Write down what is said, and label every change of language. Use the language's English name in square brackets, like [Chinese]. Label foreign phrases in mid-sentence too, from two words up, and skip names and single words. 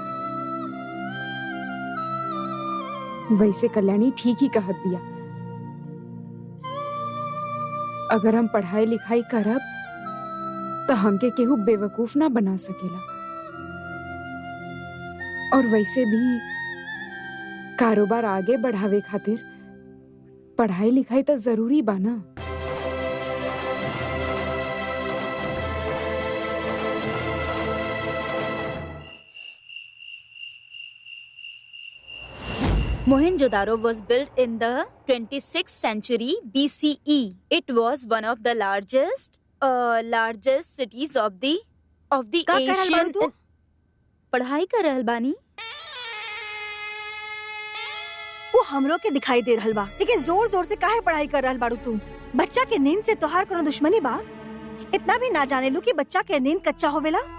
[Bhojpuri] वैसे कल्याणी ठीक ही कहत दिया, अगर हम पढ़ाई लिखाई करब तो हमके केहू बेवकूफ ना बना सकेला। और वैसे भी कारोबार आगे बढ़ावे खातिर पढ़ाई लिखाई तो जरूरी बा ना। [English] Mohenjo-daro was built in the 26th century BCE. It was one of the largest cities of the [Bhojpuri] का करल [English] Asian. [Bhojpuri] बारू तू? पढ़ाई कर रहल बानी। वो हमरो के दिखाई दे रहल बा, लेकिन जोर जोर से काहे पढ़ाई कर रहल बारू तू? बच्चा के नींद से तोहार कोनो दुश्मनी बा? इतना भी ना जाने लू कि बच्चा के नींद कच्चा होवेला?